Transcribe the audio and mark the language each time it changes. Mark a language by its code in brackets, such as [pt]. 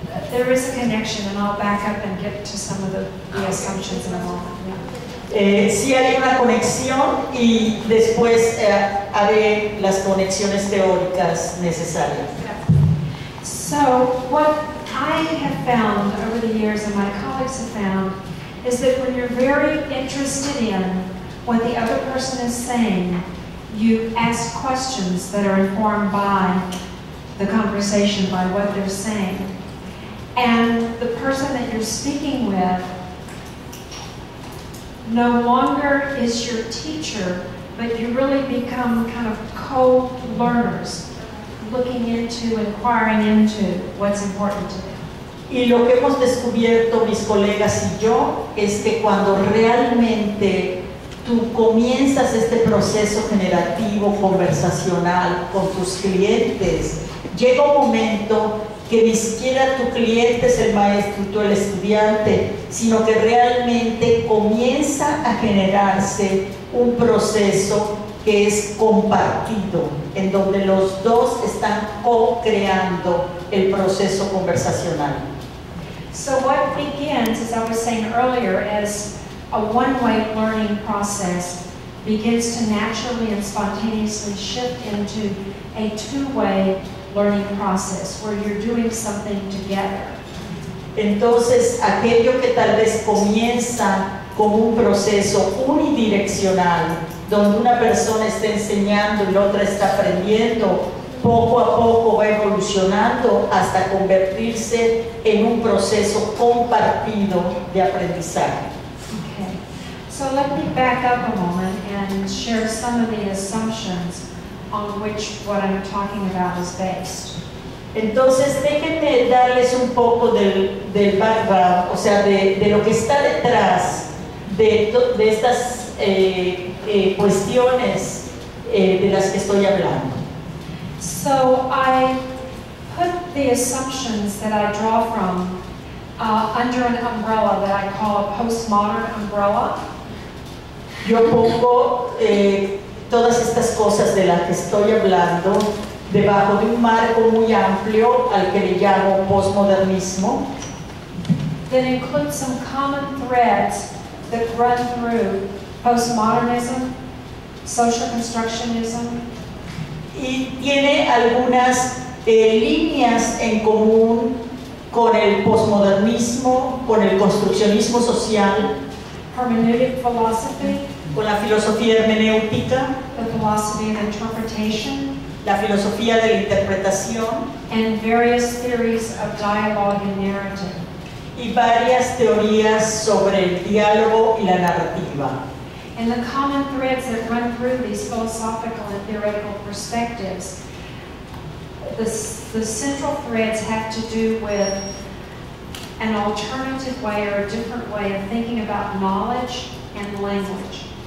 [en] There is a connection, and I'll back up and get to some of the assumptions in a moment. [es] Sí hay una conexión y después haré las conexiones teóricas necesarias. [en] So what I have found over the years, and my colleagues have found, is that when you're very interested in what the other person is saying, you ask questions that are informed by the conversation, by what they're saying. And the person that you're speaking with no longer is your teacher, but you really become kind of co-learners, looking into, inquiring into what's important to them. [es] Y lo que hemos descubierto mis colegas y yo es que cuando realmente tú comienzas este proceso generativo, conversacional con tus clientes, llega un momento que ni siquiera tu cliente es el maestro y tú el estudiante, sino que realmente comienza a generarse un proceso que es compartido, en donde los dos están co-creando el proceso conversacional. [en] So what begins, as I was saying earlier, as a one-way learning process begins to naturally and spontaneously shift into a two-way learning process where you're doing something together. [es] Entonces, aquello que tal vez comienza como un proceso unidireccional, donde una persona está enseñando y la otra está aprendiendo, poco a poco va evolucionando hasta convertirse en un proceso compartido de aprendizaje. [en] Okay. So let me back up a moment and share some of the assumptions on which what I'm talking about is based. [es] Entonces, déjenme darles un poco del background, o sea, de lo que está detrás de estas cuestiones de las que estoy hablando. [en] So I put the assumptions that I draw from under an umbrella that I call a postmodern umbrella. [es] Yo pongo todas estas cosas de las que estoy hablando debajo de un marco muy amplio al que le llamo postmodernismo, [en] That includes some common threads that run through postmodernism, social constructionism, [es] y tiene algunas líneas en común con el postmodernismo, con el construccionismo social, [en] hermeneutic philosophy, [es] con la filosofía hermenéutica, [en] the philosophy of interpretation, [es] la filosofía de la interpretación [en] and various theories of dialogue and narrative. [es] y varias teorías sobre el diálogo y la narrativa. [en] And the common threads that run through these philosophical and theoretical perspectives, the central threads have to do with an alternative way or a different way of thinking about knowledge and language.